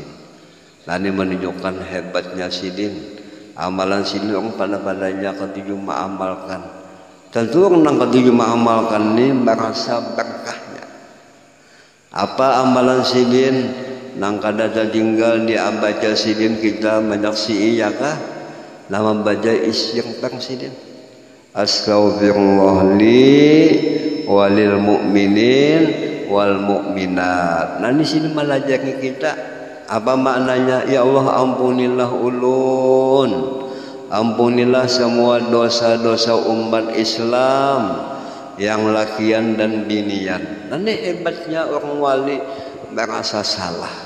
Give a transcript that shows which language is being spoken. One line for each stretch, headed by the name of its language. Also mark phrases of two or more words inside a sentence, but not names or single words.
Banjar: Ini menunjukkan hebatnya sidin. Amalan sidin orang pada-padanya ketujuh mengamalkan. Tentu orang ketujuh mengamalkan ini merasa berkahnya. Apa amalan sidin? Nang kada tinggal di abaca sidin kita menyaksikan ya kah? Nama baca istighfar sidin.
Arabic: أستغفر الله لي وللمؤمنين والمؤمنات.
Banjar: Nah di sini melajari kita apa maknanya, ya Allah ampunilah ulun, ampunilah semua dosa-dosa umat Islam yang lakian dan binian. Nanti hebatnya orang wali merasa salah.